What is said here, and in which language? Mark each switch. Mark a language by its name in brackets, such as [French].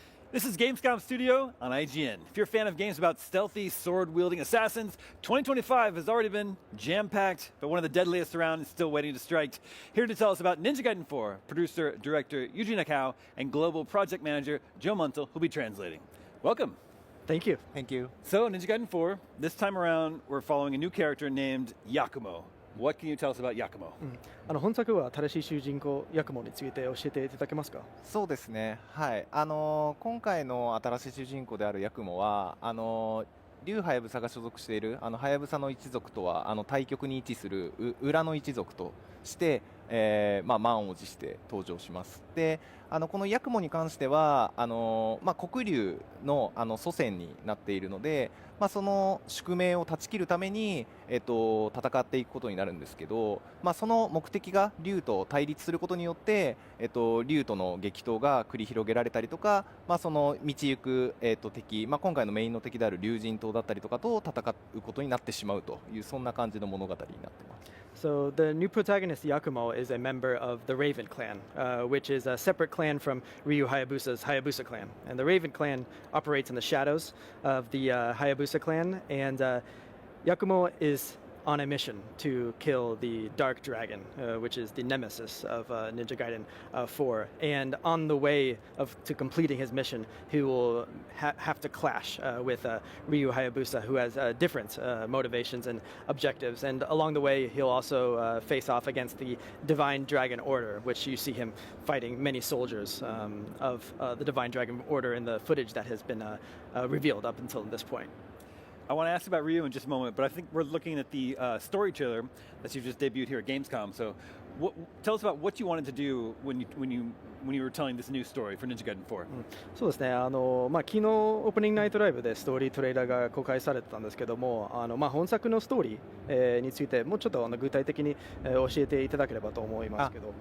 [English] This is Gamescom Studio on IGN. If you're a fan of games about stealthy, sword-wielding assassins, 2025 has already been jam-packed, but one of the deadliest around is still waiting to strike. Here to tell us about Ninja Gaiden 4, producer, director Yuji Nakao, and global project manager Joe Muntel, who'll be translating. Welcome. Thank you. Thank you. So, Ninja Gaiden 4, this time around, we're following a new character named Yakumo. What can you tell us about Yakumo? [Japanese] 本作は新しい主人公ヤクモについて教えていただけますか？そうですね。はい。今回の新しい主人公であるヤクモは竜ハヤブサが所属しているハヤブサの一族とは対極に位置する裏の一族として、満を持して登場します。で、このヤクモに関しては黒竜の祖先になっているので、その宿命を断ち切るために戦っていくことになるんですけど、その目的が竜と対立することによって竜との激闘が繰り広げられたりとか、その道行く敵、今回のメインの敵である竜神島だったりとかと戦うことになってしまうというそんな感じの物語になっています。 [English] So the new protagonist Yakumo is a member of the Raven clan, which is a separate clan from Ryu Hayabusa's Hayabusa clan. And the Raven clan operates in the shadows of the Hayabusa clan, and Yakumo is on a mission to kill the Dark Dragon, which is the nemesis of Ninja Gaiden 4. And on the way to completing his mission, he will have to clash with Ryu Hayabusa, who has different motivations and objectives. And along the way, he'll also face off against the Divine Dragon Order, which you see him fighting many soldiers of the Divine Dragon Order in the footage that has been revealed up until this point. I want to ask about Ryu in just a moment, but I think we're looking at the story trailer that you just debuted here at Gamescom. So tell us about what you wanted to do when you were telling this new story for Ninja Gaiden 4. [Japanese] そうですね。昨日オープニングナイトライブでストーリートレーラーが公開されてたんですけども、本作のストーリー、についてもうちょっと具体的に、教えていただければと思いますけど。